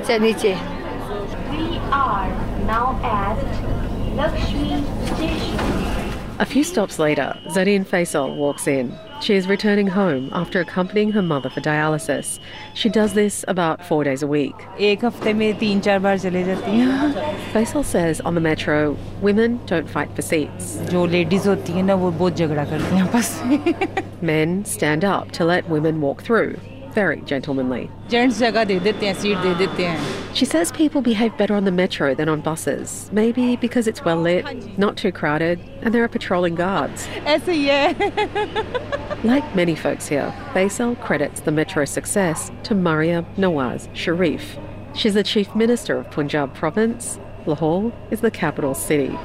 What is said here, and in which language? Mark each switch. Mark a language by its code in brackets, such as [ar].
[en] are now at Lakshmi Station. A few stops later, Zarin Faisal walks in. She is returning home after accompanying her mother for dialysis. She does this about 4 days a week. Faisal says on the metro, women don't fight for seats. [ur] جو ladies ہوتی ہے نا، وہ بہت جھگڑا کرتی ہے بس. [en] Men stand up to let women walk through, very gentlemanly. [ur] Gents جگہ دے دیتے ہیں، سیٹ دے دیتے ہیں. [en] She says people behave better on the metro than on buses. Maybe because it's well lit, not too crowded, and there are patrolling guards. Like many folks here, Faisal credits the metro's success to Maria Nawaz Sharif. She's the chief minister of Punjab province. Lahore is the capital city.